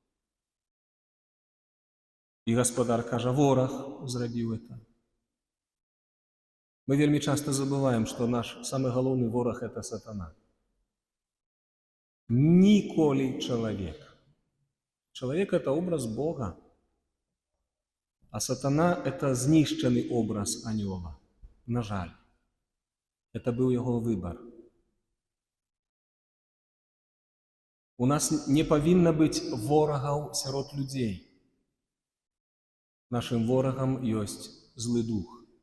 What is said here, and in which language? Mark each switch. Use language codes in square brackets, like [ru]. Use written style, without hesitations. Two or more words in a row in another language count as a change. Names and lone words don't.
[be] І гаспадар кажа: вораг зрабіў это. Мы вельмі часта забываем, што наш самы галоўны вораг — это сатана. Ніколі чалавек. Чалавек — [ru] это образ [be] Бога, а сатана — это знішчаны образ анёла. На жаль, это быў яго выбар. У нас не павінна быць ворагаў сярод людзей. Нашым ворагам ёсць злы дух.